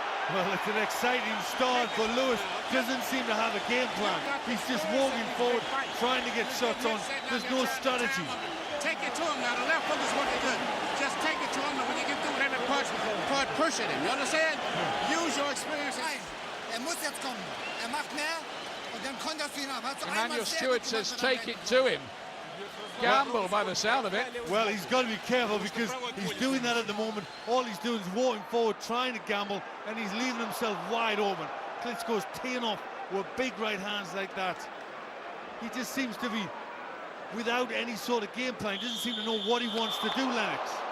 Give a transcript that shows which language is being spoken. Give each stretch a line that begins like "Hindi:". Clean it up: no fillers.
English: Well, it's an exciting start, but Lewis doesn't seem to have a game plan. He's just walking forward, trying to get shots on. There's no strategy. Take it to him now. The left hook is working good. Just take it to him, and when you get through with him and push at him. You understand? Use your experience.
German: Muss jetzt kommen. Macht mehr und dann konterst du ihn ab.
English: Emmanuel Stewart says take it to him. Gamble by the sound of it. Well, he's got to be careful because he's doing that at the moment. All he's doing is walking forward, trying to gamble, and he's leaving himself wide open. Klitschko's teeing off with big right hands like that. He just seems to be without any sort of game plan. He doesn't seem to know what he wants to do, Lennox.